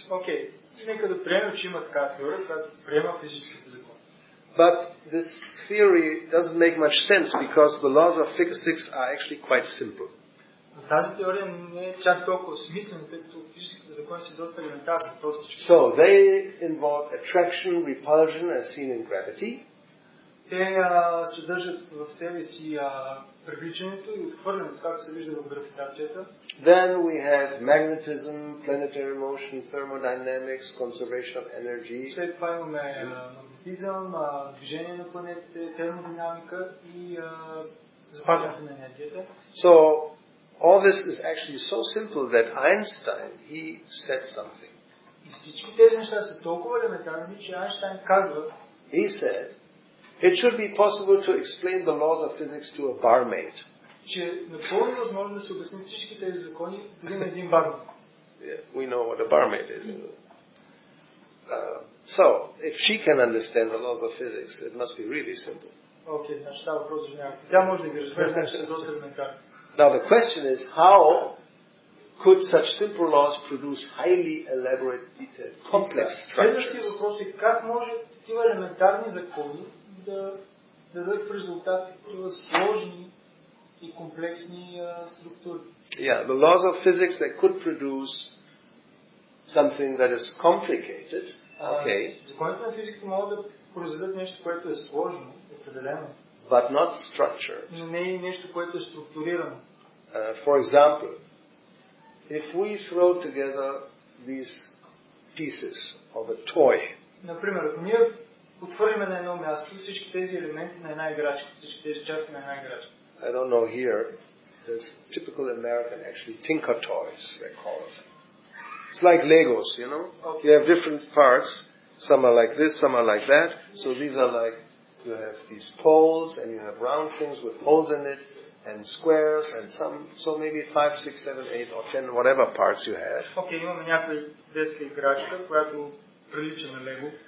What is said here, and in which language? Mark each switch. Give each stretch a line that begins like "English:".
Bulgarian: Okay, нека да приемем, че има така теория, която приема физическите закони.
English: But this theory doesn't make much sense because the laws of physics are actually quite simple.
Bulgarian: Тази теория не е чак толкова смислена, тъй като физическите закони са доста елементарни, простички.
English: So they involve attraction, repulsion, as seen in gravity.
Bulgarian: Те съдържат в себе си привличането и отхвърлянето, както се вижда в гравитацията.
English: Then we have magnetism, planetary motion, thermodynamics, conservation of energy.
Bulgarian: След това имаме магнетизъм, движение на планетите, термодинамика и запазването на енергията.
English: So all this is actually so simple that Einstein, he said something.
Bulgarian: И всички тези неща са толкова елементарни, че Айнщайн казва,
English: he said, it should be possible to explain the laws of physics to a barmaid.
Bulgarian: Че напълно възможно да се обяснят всички тези закони дори на един бармен.
English: Yeah, we know what a barmaid is. So, if she can understand the laws of physics, it must be really simple.
Bulgarian: Окей, значи става въпрос за някакво. Тя може да ги разбере, значи са доста елементарни.
English: Now the question is, how could such simple laws produce highly elaborate, detailed, complex structures?
Bulgarian: Следващия въпрос е как може тива елементарни закони да дадат в резултат сложни и комплексни структури.
English: Yeah, the laws of physics, they could produce something that is complicated. Okay.
Bulgarian: Законите на физиката могат да произведат нещо, което е сложно, определено.
English: But not structured.
Bulgarian: Но не е нещо, което е структурирано.
English: For example, if we throw together these pieces of a toy.
Bulgarian: Например, ако ние отвърлиме на едно място всички тези елементи на една играчка, всички тези части на една играчка.
English: I don't know here. There's typical American, actually, tinker toys, they call it. It's like Legos, you know? Okay. You have different parts. Some are like this, some are like that. So these are like, you have these poles, and you have round things with holes in it, and squares, and some, so maybe 5, 6, 7, 8, or 10, whatever parts you have.
Bulgarian: Okay, имаме някаква детска играчка, която прилича на Лего.